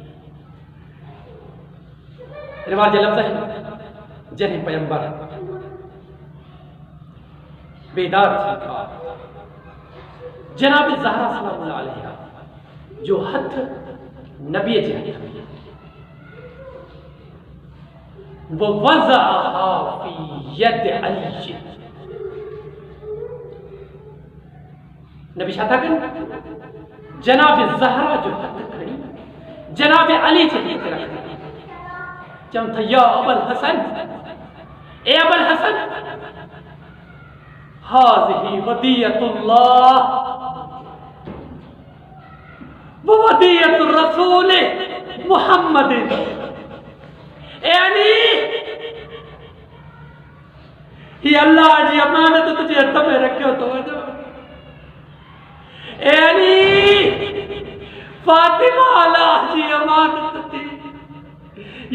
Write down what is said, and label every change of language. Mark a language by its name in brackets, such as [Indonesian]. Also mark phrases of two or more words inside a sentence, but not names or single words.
[Sindhi] रिवाज लफ़्ज़ आहिनि जॾहिं पैगंबर बेदार थियनि था जनाब ज़हरा [Arabic] سلام الله عليها [Sindhi] जो हथ नबी जे हथ में [Arabic] ووضعها في يد علي. [Sindhi] नबी छा था कनि जनाब ज़हरा जो हथ खणी जनाब अली जे हथ रखनि चवनि था या अबुल हसन ए अबुल हसन [Arabic] هذه وديعة الله ووديعة الرسول محمد. [Sindhi] ए अली ही अल्लाह जी अमानत तुझे हथ में रखियो तो वञो। ए अली फातिमा अल्लाह जी अमानत थी।